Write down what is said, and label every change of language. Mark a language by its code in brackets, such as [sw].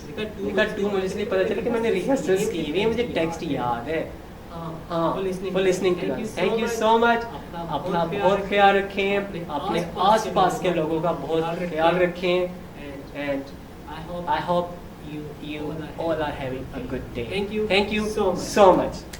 [ur] مجھے اس لیے پتا چلا کہ میں نے ریہرسلس کی ہوئی, مجھے ٹیکسٹ یاد ہے. ہاں, [en] for listening to us. Thank you so much. [ur] اپنا بہت خیال رکھیں, اپنے آس پاس کے لوگوں کا بہت خیال رکھیں. [en] And I hope you all are having a good day. Thank you so much.